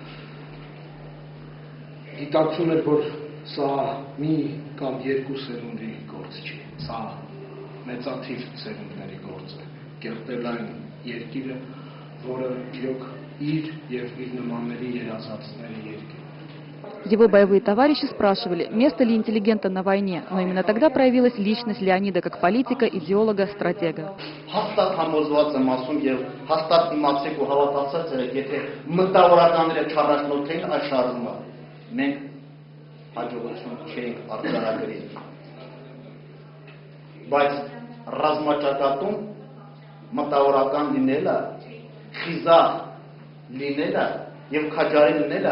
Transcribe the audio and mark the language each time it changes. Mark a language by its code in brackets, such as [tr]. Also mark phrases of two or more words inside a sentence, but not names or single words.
[hy] գիտակցում էր, որ սա մի կամ երկու սերունդի գործ չի, սա մեծաթիվ սերունդների գործ է, կերտել այն երկիրը, որը իրոք իր և իր նմանների երազածների երկիր։ [ru] Его боевые товарищи спрашивали, место ли интеллигента на войне, но именно тогда проявилась личность Леонида как политика, идеолога, стратега. [hy] Բայց ռազմաճակատում մտավորական լինելը, խիզախ լինելը և քաջարի լինելը